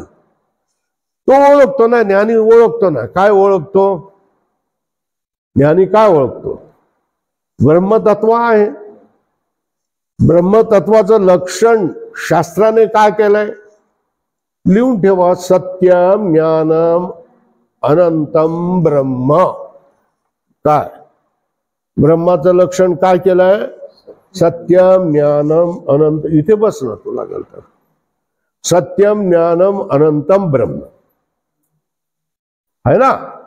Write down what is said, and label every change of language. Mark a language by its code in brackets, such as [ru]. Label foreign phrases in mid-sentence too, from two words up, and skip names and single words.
[mr] तो ओळखतो ना, ज्ञानी ओळखतो ना. काय ओळखतो? ज्ञानी काय ओळखतो? ब्रह्मतत्व आहे. ब्रह्मतत्वाचं लक्षण शास्त्राने काय केलंय? लिहून ठेवा. [sa] सत्यम ज्ञानम अनंतम ब्रह्म. [mr] काय ब्रह्माचं लक्षण काय केलंय? [sa] सत्यम ज्ञानम अनंत. [mr] इथे बस ना तुला लागल. [sa] सत्यम ज्ञानम अनंतम ब्रह्म [hi] है ना.